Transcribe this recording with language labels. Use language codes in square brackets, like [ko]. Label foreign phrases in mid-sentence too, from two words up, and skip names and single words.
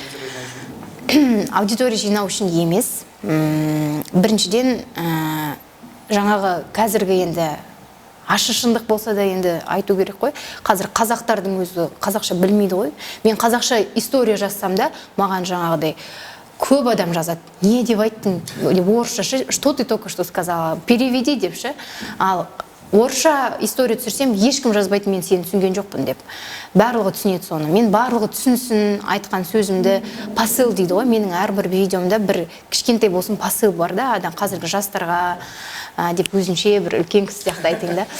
[kk] аудитория жинау үшін емес. Біріншіден, жаңағы қазіргі енді ашы шындық болса да енді айту керек қой. Қазір қазақтардың өзі қазақша білмейді ғой. Мен қазақша история жазсам да, маған жаңағыдай көп адам жазады. Не деп айттың? Орысша, [ru] что ты только что сказала? [kk] Переведи депші. Ал орысша история түсірсем, ешкім жазбайды, мен сені түсінген жоқпын деп. Барлығы түсінеді соны. Мен барлығы түсінсін, айтқан сөзімді посыл дейді ғой. Менің әрбір видеомда бір кішкентай болсын посыл бар да, адам қазіргі жастарға деп өзінше бір үлкен кісі сияқты айтайын да.